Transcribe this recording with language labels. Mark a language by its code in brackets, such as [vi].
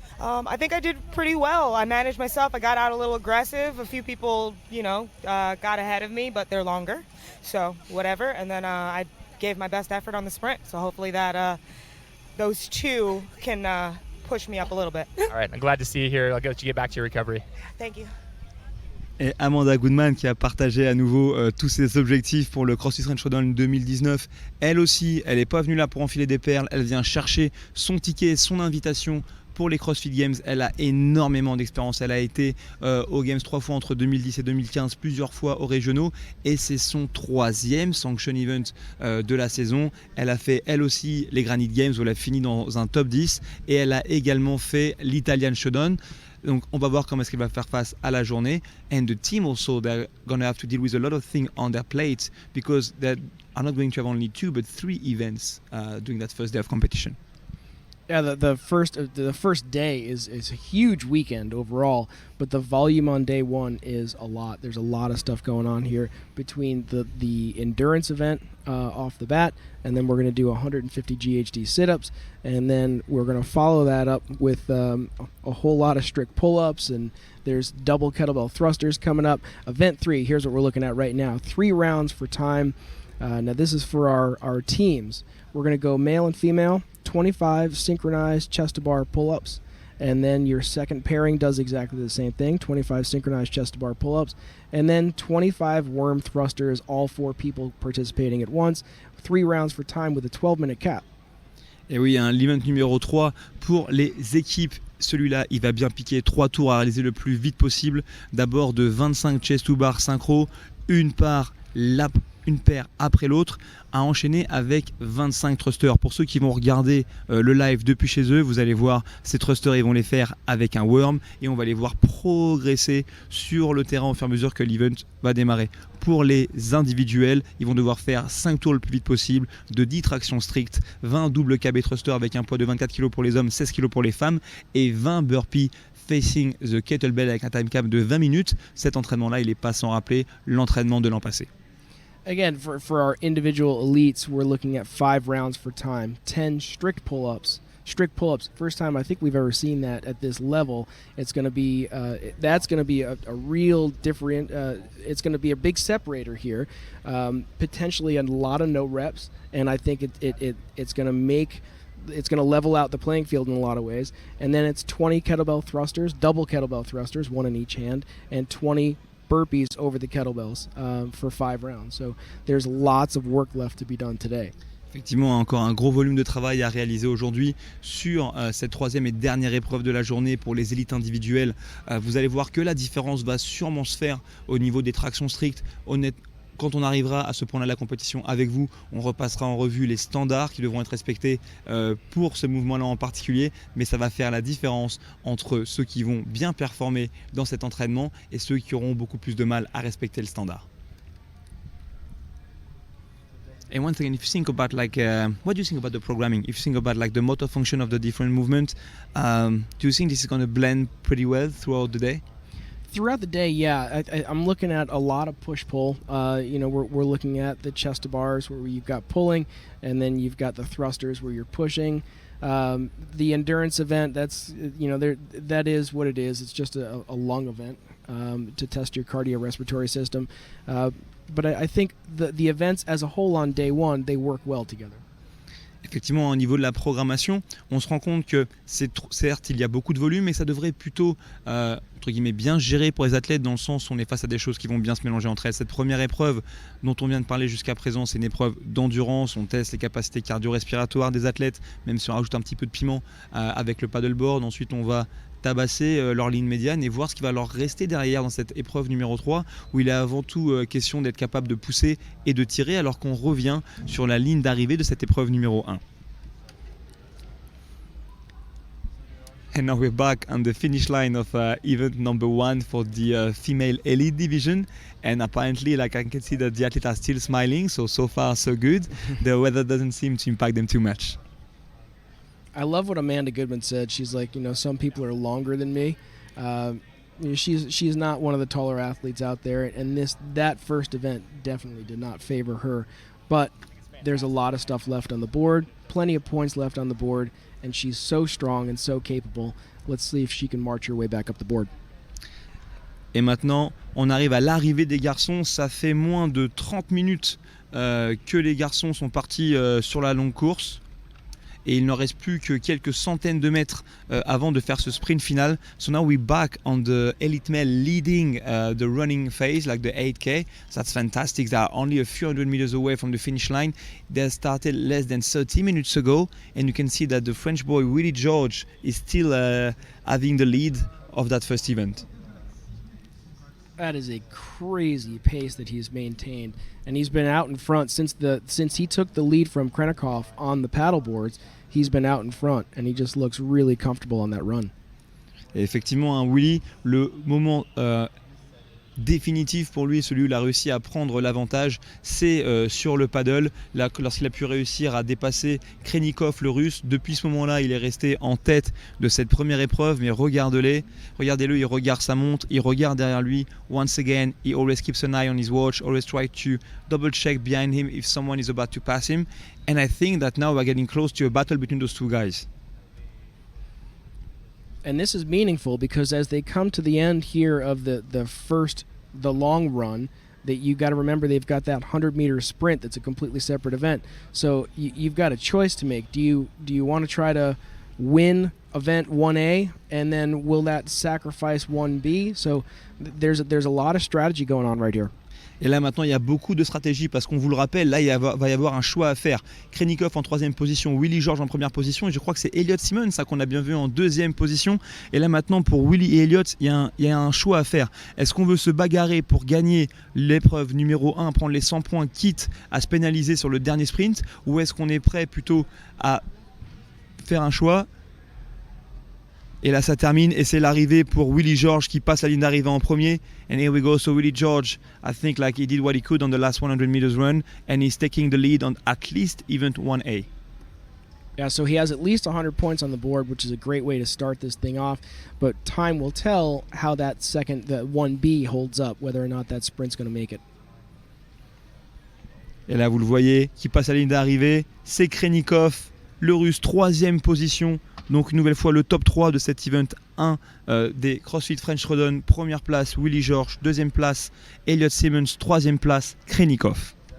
[en] I think I did pretty well. I managed myself. I got out a little aggressive. A few people, got ahead of me, but they're longer. So, whatever. And then I gave my best effort on the sprint. So hopefully that those two can push me up a little bit. All right, I'm glad to see you here. I'll let you get back to your recovery. Thank you. [fr] Et Amanda Goodman qui a partagé à nouveau tous ses objectifs pour le CrossFit French Throwdown 2019. Elle aussi, elle n'est pas venue là pour enfiler des perles. Elle vient chercher son ticket, son invitation pour les CrossFit Games. Elle a énormément d'expérience. Elle a été aux Games 3 fois entre 2010 et 2015, plusieurs fois aux régionaux. Et c'est son 3e sanction event de la saison. Elle a fait elle aussi les Granite Games où elle a fini dans un top 10. Et elle a également fait l'Italian Showdown. Donc on va voir comment est-ce qu'elle va faire face à la journée. [en] And the team also, they're going to have to deal with a lot of things on their plates because they are not going to have only 2 but 3 events during that first day of competition. Yeah, the first day is a huge weekend overall, but the volume on day one is a lot. There's a lot of stuff going on here between the endurance event off the bat, and then we're going to do 150 GHD sit-ups, and then we're going to follow that up with a whole lot of strict pull-ups, and there's double kettlebell thrusters coming up. Event 3, here's what we're looking at right now. 3 rounds for time. Now this is for our teams. We're going to go male and female, 25 synchronized chest-to-bar pull-ups, and then your second pairing does exactly the same thing, 25 synchronized chest-to-bar pull-ups, and then 25 worm thrusters, all 4 people participating at once, 3 rounds for time with a 12-minute cap. [fr] Et oui, l'event numéro 3 pour les équipes. Celui-là, il va bien piquer 3 tours à réaliser le plus vite possible. D'abord de 25 chest to bar synchro, une paire après l'autre, à enchaîner avec 25 thrusters. Pour ceux qui vont regarder le live depuis chez eux, vous allez voir ces thrusters, ils vont les faire avec un worm et on va les voir progresser sur le terrain au fur et à mesure que l'event va démarrer. Pour les individuels, ils vont devoir faire 5 tours le plus vite possible, de 10 tractions strictes, 20 double KB thrusters avec un poids de 24 kg pour les hommes, 16 kg pour les femmes et 20 [en] burpees facing the kettlebell [fr] avec un time cap de 20 minutes. Cet entraînement-là, il n'est pas sans rappeler l'entraînement de l'an passé. [en] Again, for our individual elites, we're looking at 5 rounds for time, 10 strict pull-ups. Strict pull-ups, first time I think we've ever seen that at this level. It's going to be that's going to be a real different. It's going to be a big separator here, potentially a lot of no reps, and I think it's going to make. It's going to level out the playing field in a lot of ways. And then it's 20 kettlebell thrusters, double kettlebell thrusters, 1 in each hand, and 20 burpees over the kettlebells for 5 rounds. So there's lots of work left to be done today. [fr] Effectivement, encore un gros volume de travail à réaliser aujourd'hui sur cette 3e et dernière épreuve de la journée pour les élites individuelles. Vous allez voir que la différence va sûrement se faire au niveau des tractions strictes. Quand on arrivera à ce point-là de la compétition avec vous, on repassera en revue les standards qui devront être respectés pour ce mouvement-là en particulier, mais ça va faire la différence entre ceux qui vont bien performer dans cet entraînement et ceux qui auront beaucoup plus de mal à respecter le standard. [en] And one thing, if you think about what do you think about the programming? If you think about the motor function of the different movements, do you think this is going to blend pretty well throughout the day? Throughout the day, yeah, I'm looking at a lot of push-pull. We're looking at the chest to bars where you've got pulling, and then you've got the thrusters where you're pushing. The endurance event, that is what it is. It's just a lung event to test your cardiorespiratory system. But I think the events as a whole on day one, they work well together. [fr] Effectivement, au niveau de la programmation, on se rend compte que certes, il y a beaucoup de volume, mais ça devrait plutôt, entre guillemets, bien gérer pour les athlètes, dans le sens où on est face à des choses qui vont bien se mélanger entre elles. Cette première épreuve dont on vient de parler jusqu'à présent, c'est une épreuve d'endurance. On teste les capacités cardio-respiratoires des athlètes, même si on rajoute un petit peu de piment avec le paddleboard. Ensuite, on va tabasser leur ligne médiane et voir ce qui va leur rester derrière dans cette épreuve numéro 3, où il est avant tout question d'être capable de pousser et de tirer, alors qu'on revient sur la ligne d'arrivée de cette épreuve numéro 1. [en] And now we're back on the finish line of event number 1 for the female elite division, and apparently, like, I can see that the athletes are still smiling, so far so good. The weather doesn't seem to impact them too much. I love what Amanda Goodman said. She's like, some people are longer than me. She's not one of the taller athletes out there, and that first event definitely did not favor her. But there's a lot of stuff left on the board, plenty of points left on the board, and she's so strong and so capable. Let's see if she can march her way back up the board. [fr] Et maintenant, on arrive à l'arrivée des garçons. Ça fait moins de 30 minutes que les garçons sont partis sur la longue course. Et il n'en reste plus que quelques centaines de mètres avant de faire ce sprint final. [en] So now we're back on the elite male leading the running phase, like the 8K. That's fantastic. They are only a few hundred meters away from the finish line. They started less than 30 minutes ago, and you can see that the French boy Willie George is still having the lead of that first event. That is a crazy pace that he's maintained, and he's been out in front since he took the lead from Krennikov on the paddle boards. He's been out in front, and he just looks really comfortable on that run. [fr] Et effectivement, Willy, le moment définitif pour lui, celui où il a réussi à prendre l'avantage, c'est sur le paddle, lorsqu'il a pu réussir à dépasser Krennikov, le russe. Depuis ce moment-là, il est resté en tête de cette première épreuve, mais regardez-le, il regarde sa montre, il regarde derrière lui. [en] Once again, he always keeps an eye on his watch, always try to double check behind him if someone is about to pass him. And I think that now we're getting close to a battle between those two guys. And this is meaningful because as they come to the end here of the long run, that you got to remember they've got that 100-meter sprint that's a completely separate event. So you've got a choice to make. Do you want to try to win event 1A, and then will that sacrifice 1B? So there's a lot of strategy going on right here. [fr] Et là maintenant il y a beaucoup de stratégies parce qu'on vous le rappelle, là va y avoir un choix à faire. Krennikov en 3e position, Willie George en 1re position, et je crois que c'est Elliot Simmons ça qu'on a bien vu en 2e position. Et là maintenant pour Willie et Elliot, il y a un choix à faire. Est-ce qu'on veut se bagarrer pour gagner l'épreuve numéro 1, prendre les 100 points quitte à se pénaliser sur le dernier sprint, ou est-ce qu'on est prêt plutôt à faire un choix? Et là ça termine et c'est l'arrivée pour Willie George qui passe la ligne d'arrivée en premier. [en] And here we go. So Willie George, I think like he did what he could on the last 100 meters run, and he's taking the lead on at least event 1A. Yeah, so he has at least 100 points on the board, which is a great way to start this thing off. But time will tell how that the 1B holds up, whether or not that sprint's going to make it. [fr] Et là vous le voyez, qui passe la ligne d'arrivée, c'est Krennikov, le russe, 3e position. Donc une nouvelle fois le top 3 de cet event 1 des CrossFit French Throwdown. Première place Willie George, 2e place Elliot Simmons, 3e place Krennikov.